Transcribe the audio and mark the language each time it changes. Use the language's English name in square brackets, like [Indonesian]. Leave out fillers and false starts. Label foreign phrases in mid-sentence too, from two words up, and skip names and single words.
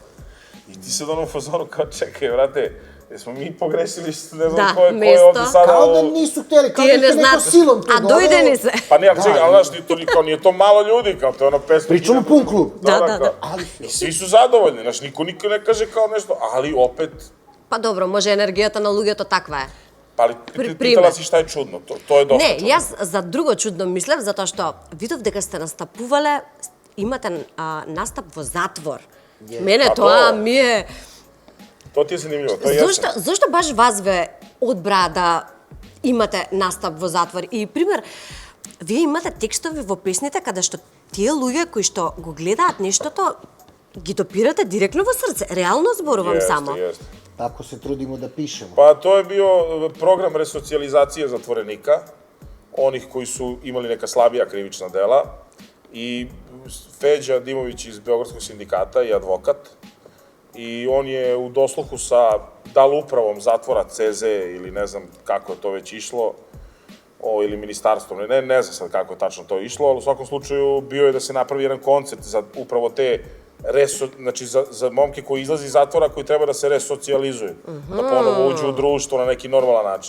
[Serbian] I ti sad u fazonu kao čekaj, vrate, jesmo mi pogrešili, ne znam ko je ovde sada... Kao da nisu htjeli, kao da je neko silom to doveo. [Macedonian] А дојде ни се. [Serbian] Pa ne, ali čekaj, ali znaš, nije to malo ljudi, kao to je ono 500... Pričamo pun klub. Da. I svi su zadovoljni, znaš, niko ne kaže kao nešto, ali opet... [Macedonian] Па добро, може енергијата на луѓето таква е. [Serbian] Pa ali pitala si šta je čudno, to je dosta [Macedonian] Не, [Serbian] čudno. [Macedonian] јас за друго чудно мислев, затоа што видов дека сте настапувале, имате настап во затвор. Мене А тоа то- ми е... [Serbian] To ti je zanimljivo, to je [Macedonian] Зошто баш вас ве одбра да имате настап во затвор? И пример, вие имате текстови во песните каде што тие луѓе кои што го гледаат нештото ги допирате директно во срце. Реално зборувам само. [Serbian] Jeste. Tako se trudimo da pišemo. Pa to je bio program resocijalizacije zatvorenika, onih koji su imali neka slabija krivična dela, i Feđa Dimović iz Beogradskog sindikata i advokat, i on je u dosluhu sa upravom zatvora CZ ili ne znam kako je to već išlo, ili ministarstvom, ne znam sad kako je tačno to išlo, ali u svakom slučaju bio je da se napravi jedan koncert za upravo te znači za momke koji izlazi iz zatvora, koji treba da se resocijalizuju, da ponovo uđu u društvo na neki normalan način.